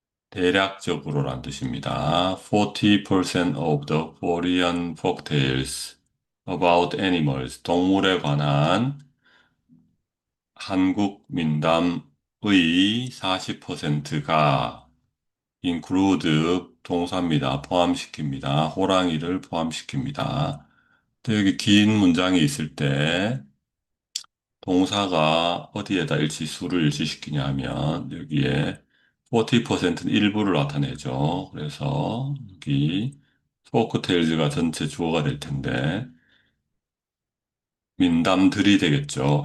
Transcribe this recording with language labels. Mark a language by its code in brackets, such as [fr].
[ko] 대략적으로란 뜻입니다. [en] 40% of the Korean folktales about animals, [ko] 동물에 관한 한국 민담의 40%가 [en] include [ko] 동사입니다. 포함시킵니다. 호랑이를 포함시킵니다. 또 여기 긴 문장이 있을 때 동사가 어디에다 수를 일치시키냐 하면 여기에 40%는 일부를 나타내죠. 그래서 여기 포크테일즈가 전체 주어가 될 텐데 민담들이 되겠죠.